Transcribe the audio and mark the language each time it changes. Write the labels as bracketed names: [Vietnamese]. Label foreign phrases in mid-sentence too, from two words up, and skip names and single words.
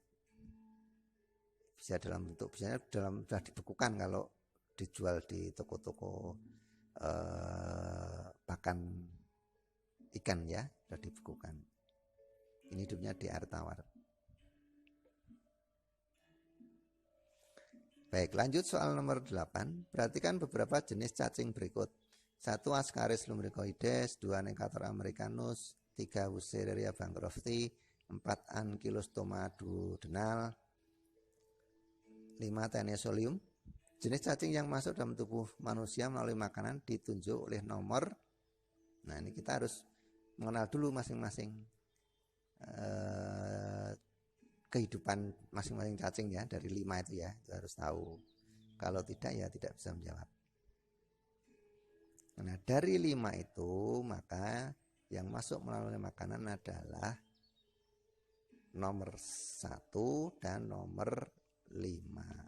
[Indonesian] Bisa dalam bentuk, biasanya sudah dibekukan kalau dijual di toko-toko pakan ikan ya, sudah dibekukan. Ini hidupnya di air tawar. Baik, lanjut soal nomor 8. Perhatikan beberapa jenis cacing berikut. 1. Ascaris lumbricoides, 2. Necator americanus, 3. Wuchereria bancrofti, 4. Ankylostoma duodenal, 5. Tenosolium. Jenis cacing yang masuk dalam tubuh manusia melalui makanan ditunjuk oleh nomor. Nah, ini kita harus mengenal dulu masing-masing kehidupan masing-masing cacing ya, dari 5 itu ya, itu harus tahu. Kalau tidak ya tidak bisa menjawab. Nah, dari 5 itu maka yang masuk melalui makanan adalah nomor 1 dan nomor 5.